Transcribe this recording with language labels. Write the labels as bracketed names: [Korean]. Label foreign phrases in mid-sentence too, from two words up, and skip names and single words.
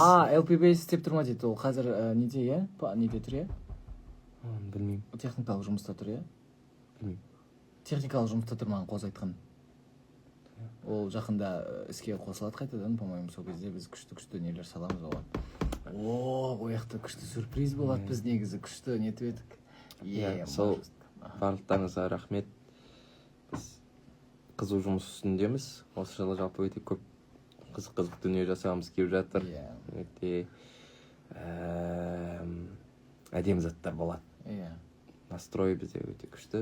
[Kazakh] LPB істеп тұрма дейді, ол қазір неде, неде тұр, Білмеймін. Техникалық жұмыста тұр, Білмеймін. Техникалық жұмыста тұр маған қоз айтқан. Ол жақында іске қосылады қайтадан, по-моему, сол кезде біз күшті нелер саламыз оған. [Kyrgyz] О, оякта күчтүү сюрприз болот. Биз негизи күчтүү нетип эдик. [Kazakh] Сол барлықтарыңызға рахмет. Біз қызу жұмыс үстіндеміз. Осы жылы жалпы өте көп қызық дүние жасағымыз келіп жатыр. Өте әдемі заттар болады. Настрой бізде өте күшті.